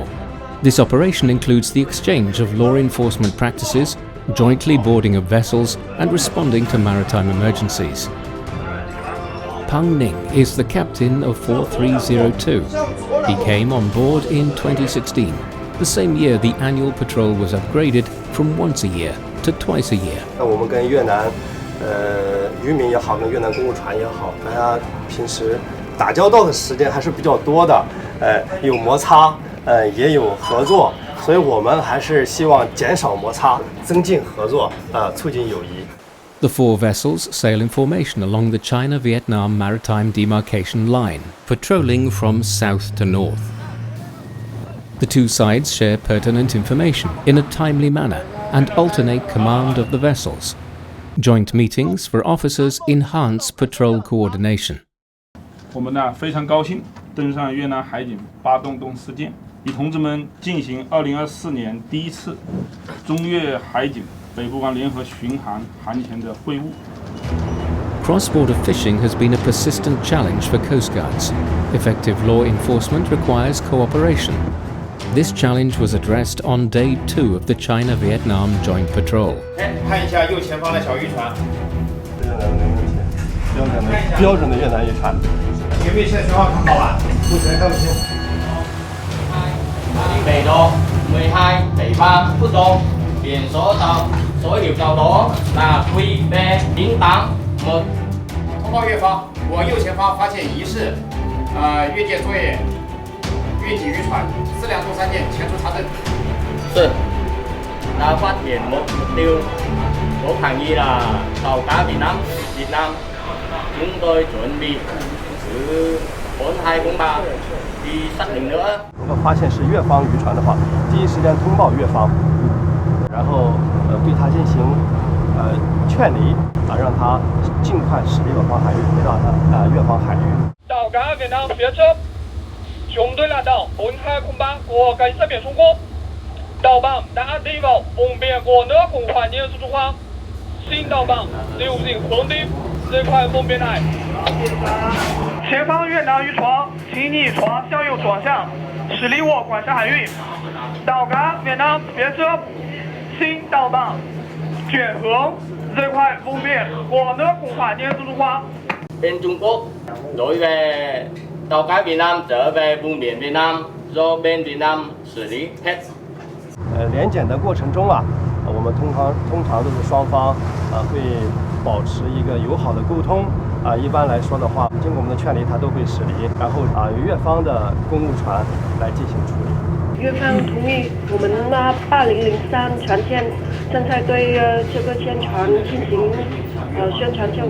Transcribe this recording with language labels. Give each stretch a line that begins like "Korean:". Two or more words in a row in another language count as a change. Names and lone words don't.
English: This operation includes the exchange of law enforcement practices, jointly boarding of vessels, and responding to maritime emergencies. Pang Ning is the captain of 4302. He came on board in 2016, the same year the annual patrol was upgraded from once a year to twice a year.
Chinese: 我们跟越南渔民也好，跟越南公务船也好，大家平时打交道的时间还是比较多的，有摩擦，也有合作，所以我们还是希望减少摩擦，增进合作，促进友谊。
English: The four vessels sail in formation along the China-Vietnam maritime demarcation line, patrolling from south to north. The two sides share pertinent information in a timely manner and alternate command of the vessels. Joint meetings for officers enhance patrol coordination.
Chinese: 我们呢非常高兴登上越南海警8洞洞事件，与同志们进行2024年第一次中越海警北部湾联合巡航航前的会晤。
English: Cross-border fishing has been a persistent challenge for coast guards. Effective law enforcement requires cooperation. This challenge was addressed on day 2 of the China-Vietnam joint patrol.
Chinese: 看一下右前方的小渔船。标准的越南渔船。有没有现在信号看好了？目前看不清。北东12北方不东，
Vietnamese: biển số tàu số hiệu tàu đó là QB081。
Chinese: 通报越方，我右前方发现疑似越界作业。越境渔船4辆重3件前出查证。
Vietnamese: 是，đã phát hiện một mục tiêu có khả nghi là tàu cá Việt Nam. Chúng tôi chuẩn bị thứ 4203đi xác định nữa.
Chinese: 如果发现是越方渔船的话，第一时间通报越方，然后对它进行劝离，让它尽快驶离我方海域，回到越方海域。岛港越南别车。
Vietnamese: chúng tôi là tàu 4203 của cảnh sát biển Trung Quốc. Tàu bạn đã đi vào vùng biển của nước Cộng hòa Nhân dân Trung Hoa. Xin tàu bạn điều chỉnh hướng đi rời khỏi vùng biển này.
Chinese: 前方越南渔船，请你船向右转向，驶离我管辖海域。岛港越南别车，请当帮卷
Vietnamese: hướng rời khỏi vùng biển của nước Cộng hòa Nhân dân Trung Hoa. Bên Trung Quốc đối về tàu cá Việt Nam trở về vùng biển Việt Nam do bên Việt Nam xử lý hết.
Chinese: 联检的过程中啊，我们通常都是双方会保持一个友好的沟通一般来说的话，经过我们的劝离，它都会驶离，然后由越方的公务船来进行处理。越方同意我们那8003船舰正在对这个舰船进行宣传教育。